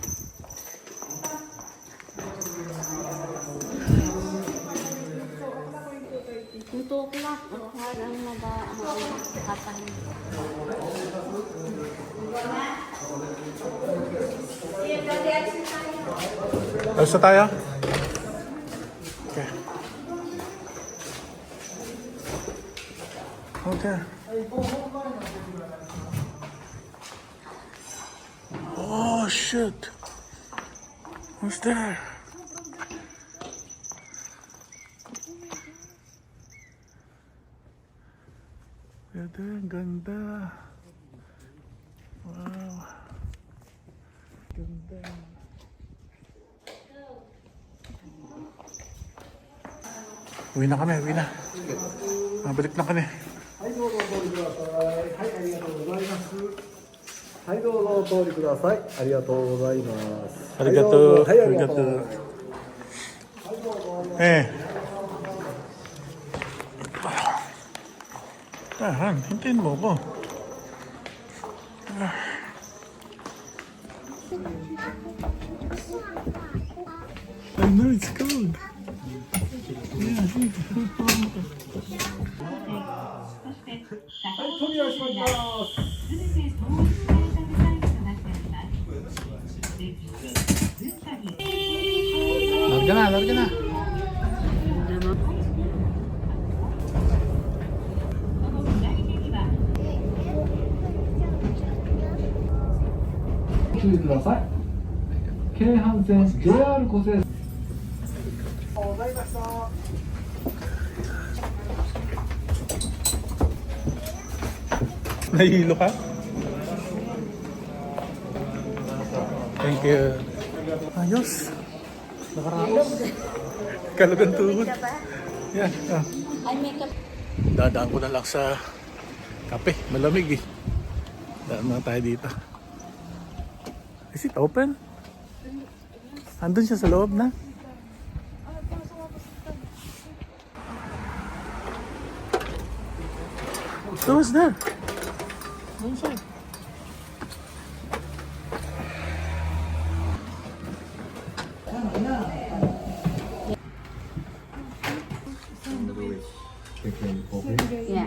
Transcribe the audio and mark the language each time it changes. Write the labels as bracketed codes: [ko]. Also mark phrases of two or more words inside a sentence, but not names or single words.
[tl] Yung 2 o'clock, parang makakapahin. Alas na tayo? [en] Okay. Okay. Oh, shit. Who's there? [tl] Ganda, ganda. Wow. Ganda. Uwi na kami, uwi na. Mabalik na kami. [ja] はいどうぞお通りください。はいありがとうございます。はいどうぞお通りください。ありがとうございます。ありがとう。はいどうぞはいありがとう。ありがとう。はいどうぞ。 [tl] Eh. Han, hintayin mo ko. [en] I know it's cold. Yeah, see. [ja] 飛び出します。 [tl] Larga na, larga na. [ja] ご注意ください。京阪線 JR 湖西 [tl] Nahihilo ka? [en] Thank you. [tl] Ayos. Nakaraos. Kalagang tuhod. Yan. Ah. Ay, makeup. Dadaan ko na lang sa kape. Malamig eh. Daan na tayo dito. [en] Is it open? [tl] Andun siya sa loob na. [en] So what's that? Inside. Yeah.